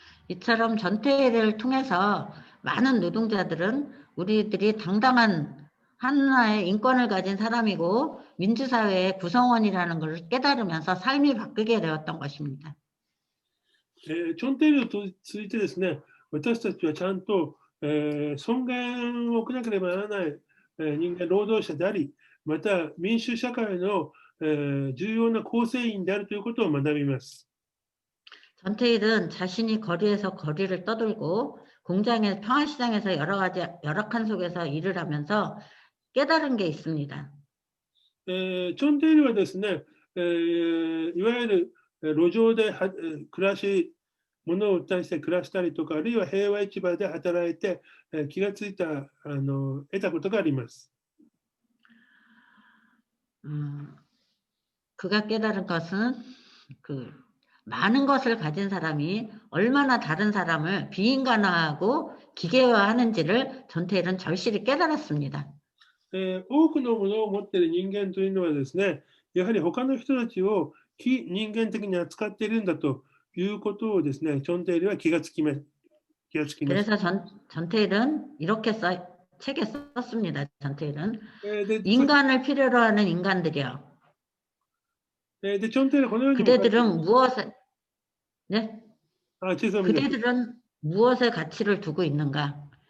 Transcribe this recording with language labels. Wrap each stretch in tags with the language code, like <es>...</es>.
<ko>이처럼 전태일을 통해서 많은 노동자들은 우리들이 당당한 하나의 인권을 가진 사람이고 민주사회의 구성원이라는 것을 깨달으면서 삶이 바뀌게 되었던 것입니다.</ko> <ja>チョンテイルを通じてですね、私たちはちゃんと、尊厳を置かなければならない、人間、労働者であり、また民主社会の、重要な構成員であるということを学びます。</ja> <ko>전태일은 자신이 거리에서 거리를 떠돌고 공장의 평화시장에서 여러 가지 열악한 속에서 일을 하면서 깨달은 게 있습니다.</ko> <ja>チョンテイルはですね、いわゆる路上で暮らし、物を売ったりして暮らしたりとか、あるいは平和市場で働いて、気がついた得たことがあります。</ja> <ko>그가 깨달은 것은 많은 것을 가진 사람이 얼마나 다른 사람을 비인간화하고 기계화하는지를 전태일은 절실히 깨달았습니다.</ko> <ja>多くのものを持っている人間というのはですね、やはり他の人たちを非人間的に扱っているんだということをですね、チョンテイルは気がつきます。</ja> <ko>그래서 전태일은 이렇게 책에 썼습니다. 전태일은 인간을 필요로 하는 인간들이요. 그대들은 무엇에 네? 그대들은 무엇에 가치를 두고 있는가?</ko>